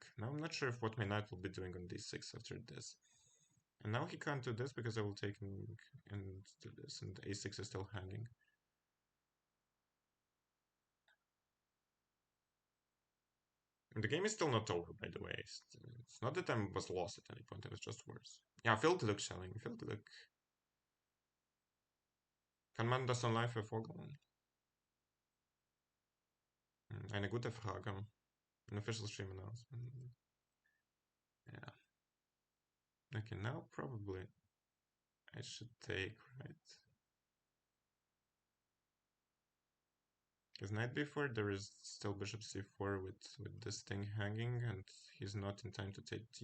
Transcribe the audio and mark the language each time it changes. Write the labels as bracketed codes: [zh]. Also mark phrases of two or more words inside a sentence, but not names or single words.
[en] Now I'm not sure if what my knight will be doing on d6 after this. And now he can't do this because I will take him and do this, and a6 is still hanging. And the game is still not over, by the way. It's not that I was lost at any point, it was just worse. [nl] Ja, veel geluk, Schelling. Veel geluk. [de] Kann man das online verfolgen? Eine gute Frage. [en] An official stream announcement. Yeah. Okay, now probably I should take, right? Because knight b4, there is still bishop c4 with this thing hanging, and he's not in time to take d4.